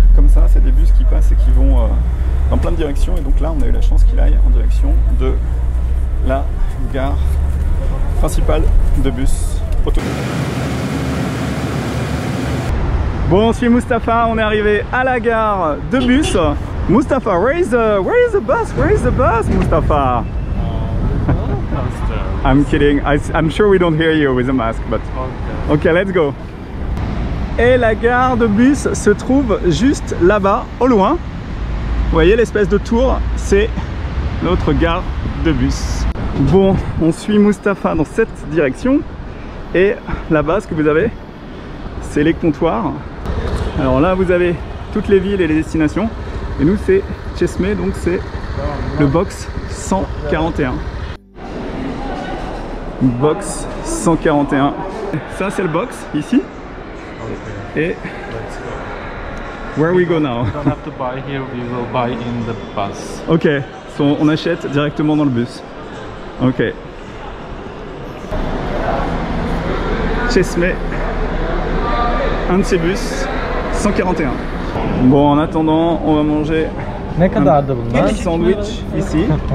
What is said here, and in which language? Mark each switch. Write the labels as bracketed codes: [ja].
[fr] Comme ça, c'est des bus qui passent et qui vont dans plein de directions. Et donc là, on a eu la chance qu'il aille en direction de la gare principale de bus auto. Bon, je suis Mustafa, on est arrivé à la gare de bus. [en] Mustafa, where is the bus? Where is the bus, Mustafa? I'm kidding. I'm sure we don't hear you with a mask, but okay, let's go. [fr] Et la gare de bus se trouve juste là-bas, au loin. Vous voyez l'espèce de tour, c'est notre gare de bus. Bon, on suit Mustafa dans cette direction. Et là-bas, ce que vous avez, c'est les comptoirs. Alors là, vous avez toutes les villes et les destinations. Et nous, c'est Cheshmeh, donc c'est le box 141. Box 141. Ça, c'est le box, ici. [en] Et where we go now? We don't have to buy here, we will buy in the bus. [fr] Ok, so on achète directement dans le bus. Ok. Cheshmeh, un de ces bus, 141. Bon, en attendant, on va manger un petit sandwich ici.